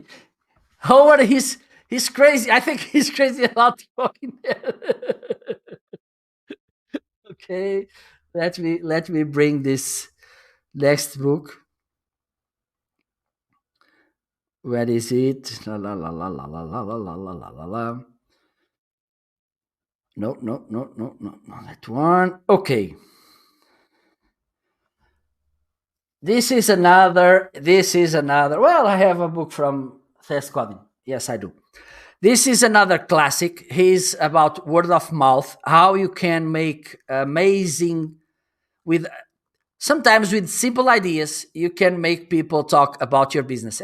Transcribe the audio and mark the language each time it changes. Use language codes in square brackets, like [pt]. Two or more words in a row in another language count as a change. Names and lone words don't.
[en] Howard, he's crazy. I think he's crazy about talking. Okay, let me bring this next book. Where is it? La la la la la la la la la la la la la. No, no, no, no, no, no. That one. Okay. This is another. Well, I have a book from Seth Godin. Yes, I do. This is another classic. He's about word of mouth, how you can make amazing with sometimes with simple ideas, you can make people talk about your business.